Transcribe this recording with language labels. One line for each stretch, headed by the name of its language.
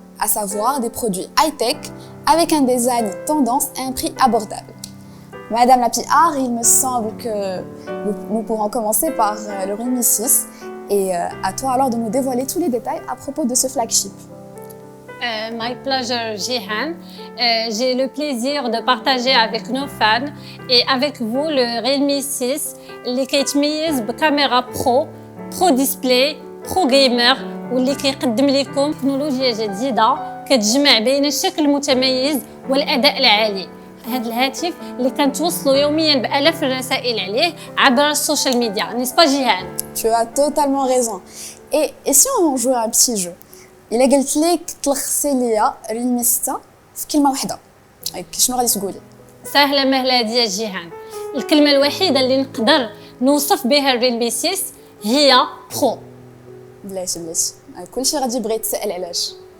French: à savoir des produits high-tech avec un design tendance et un prix abordable. Madame la PR, il me semble que nous pourrons commencer par le Realme 6 et à toi alors de nous dévoiler tous les détails à propos de ce flagship.
English: My pleasure, Jihan.
Arabic: J'ai le plaisir de partager avec nos fans et avec vous le Realme 6 اللي كيتميز بكاميرا برو ديسبلاي برو جيمر واللي كيقدم لكم تكنولوجيا جديدة كتجمع بين الشكل المتميز والأداء العالي. هذا الهاتف اللي كنتوصلوا يوميا بآلاف الرسائل عليه عبر السوشيال ميديا، نسبة جيهان؟
French: Tu as totalement raison. Et si on jouait un petit jeu?
Arabic: إلا قلت لك تلخصي ليا ريلمي 6 في كلمة واحدة، شنو غادي تقولي؟ سهلة مهلة هذه يا جيهان. الكلمة الوحيدة اللي نقدر نوصف بها الريلمي 6 هي برو. بلاتي كلشي غادي يبغي يتسائل علاش.